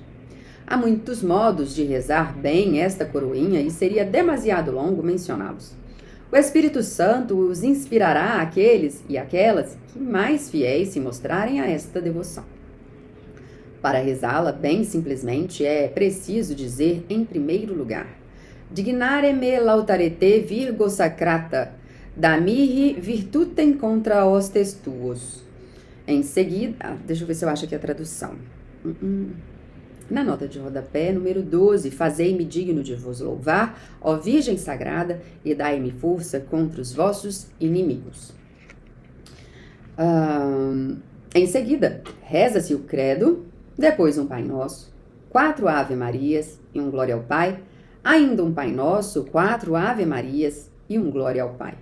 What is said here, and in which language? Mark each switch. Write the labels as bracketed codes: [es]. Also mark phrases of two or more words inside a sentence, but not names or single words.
[pt] Há muitos modos de rezar bem esta coroinha e seria demasiado longo mencioná-los. O Espírito Santo os inspirará aqueles e aquelas que mais fiéis se mostrarem a esta devoção. Para rezá-la bem simplesmente é preciso dizer, em primeiro lugar, [la] Dignare me lautarete virgo sacrata, da mihi virtutem contra hostes tuos. [pt] Em seguida, deixa eu ver se eu acho aqui a tradução. Na nota de rodapé, número 12, fazei-me digno de vos louvar, ó Virgem Sagrada, e dai-me força contra os vossos inimigos. Em seguida, reza-se o credo, depois um Pai Nosso, 4 Ave-Marias e um Glória ao Pai, ainda um Pai Nosso, 4 Ave-Marias e um Glória ao Pai.